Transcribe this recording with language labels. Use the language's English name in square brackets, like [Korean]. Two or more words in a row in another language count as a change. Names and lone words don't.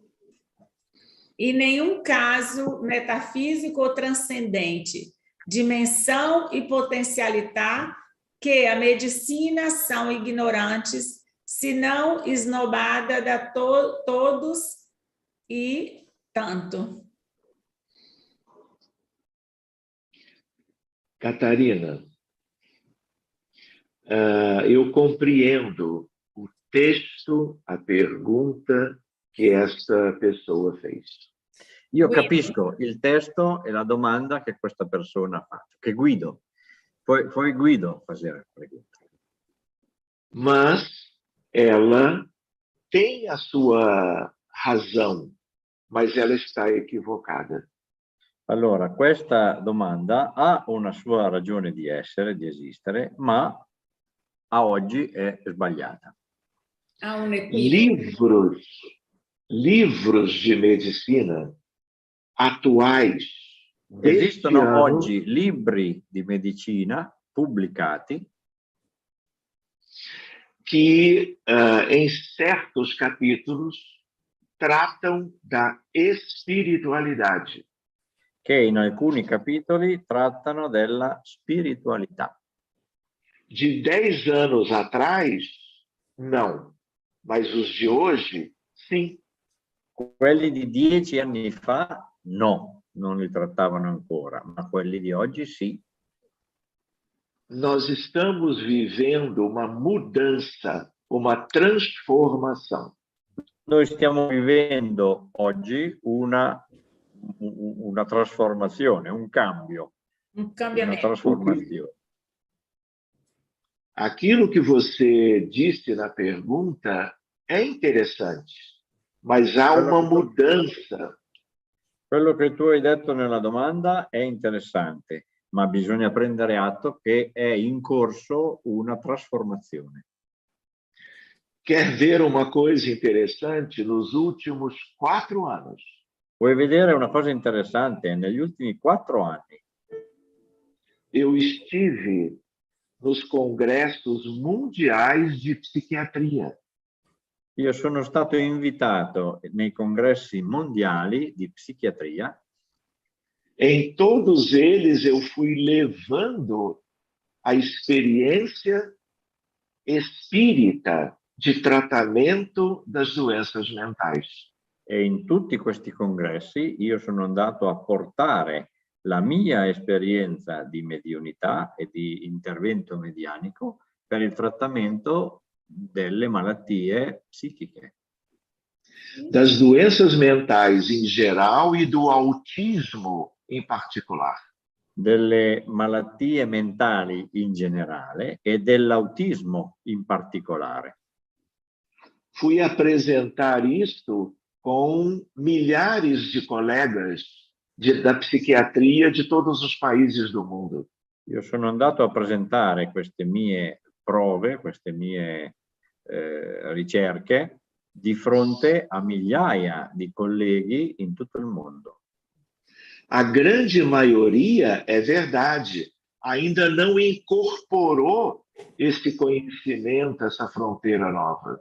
[Portuguese] E nenhum caso metafísico ou transcendente, dimensão e potencialidade que a medicina são ignorantes, se não esnobada de todos e tanto. Catarina, eu compreendo o texto, a pergunta che essa pessoa fez. [Italian] Io capisco il testo e la domanda che questa persona ha fatto, che Guido, [Portuguese] foi Guido fazer a pergunta. Mas ela tem a sua razão, mas ela está equivocada. [Italian] Allora, questa domanda ha una sua ragione di essere, di esistere, ma a oggi è sbagliata. Ha un equivoco. [Portuguese] Livros de medicina atuais. [Italian] Esistono oggi libri di medicina pubblicati [Portuguese] que, em certos capítulos, tratam da espiritualidade. [Italian] Che in alcuni capitoli trattano della spiritualità. [Portuguese] De 10 anos atrás, não. Mas os de hoje, sim. [Italian] Quelli di 10 anni fa, no, non li trattavano ancora, ma quelli di oggi sì. [Portuguese] Nós estamos vivendo uma mudança, uma transformação. [Italian] Noi stiamo vivendo oggi una trasformazione, un cambio. Un cambiamento. Una trasformazione. [Portuguese] Aquilo que você disse na pergunta é interessante, mas há uma mudança. [Italian] Quello che tu hai detto nella domanda è interessante, ma bisogna prendere atto che è in corso una trasformazione. [Portuguese] Quer ver uma coisa interessante? Nos últimos 4 anos. [Italian] Vuoi vedere una cosa interessante? Negli ultimi 4 anni. [Portuguese] Eu estive nos congressos mundiais de psiquiatria. [Italian] Io sono stato invitato nei congressi mondiali di psichiatria. [Portuguese] Em todos eles eu fui levando a experiência espírita de tratamento das doenças mentais. [Italian] E in tutti questi congressi io sono andato a portare la mia esperienza di mediunità e di intervento medianico per il trattamento delle malattie psichiche. [Portuguese] Das doenças mentais em geral e do autismo em particular. [Italian] Delle malattie mentali in generale e dell'autismo in particolare. [Portuguese] Fui apresentar isto com milhares de colegas da psiquiatria de todos os países do mundo. [Italian] Io sono andato a presentare queste mie prove, queste mie ricerche di fronte a migliaia di colleghi in tutto il mondo. [Portuguese] A grande maioria, é verdade, ainda não incorporou esse conhecimento, essa fronteira nova.